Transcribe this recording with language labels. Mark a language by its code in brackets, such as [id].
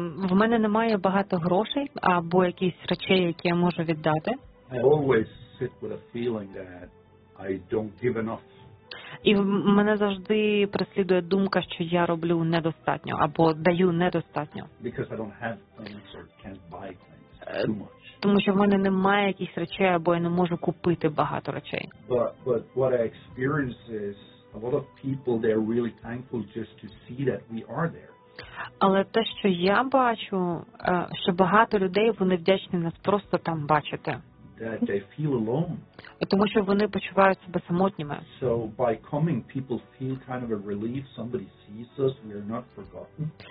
[uk] В мене немає багато грошей або якісь речей, які я можу віддати. [en] I always sit with a feeling that I don't give enough. [uk] І мене завжди преслідує думка, що я роблю недостатньо або даю недостатньо. [en] Because I don't have things or can't buy things too much. [uk] Тому що в мене немає якихось речей, або я не можу купити багато речей. [en] But what I experience is a lot of people, they're really thankful just to see that we are there. [uk] Але те, що я бачу, що багато людей, вони вдячні нас просто там бачити. [en] That they feel alone. [uk] Тому що вони почувають себе самотніми. [en] So by coming, people feel kind of a relief, somebody sees us, we are not forgotten.